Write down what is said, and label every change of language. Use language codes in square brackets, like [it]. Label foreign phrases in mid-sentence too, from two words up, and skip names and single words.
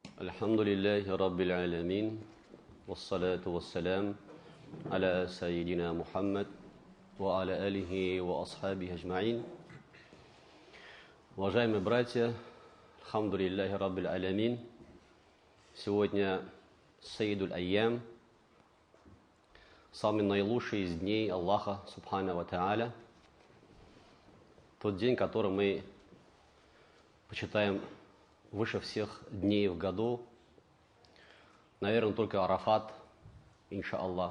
[ar] الحمد لله رب العالمين، والصلاة والسلام، على سيدنا محمد، وعلى آله وأصحابه أجمعين. [ru] Уважаемые братья, [ar] الحمد لله رب العالمين, [ru] сегодня [ar] سيد الأيام, [ru] самый наилучший из дней [ar] الله سبحانه وتعالى, [ru] тот день, который мы почитаем выше всех дней в году, наверное, только Арафат, иншааллах.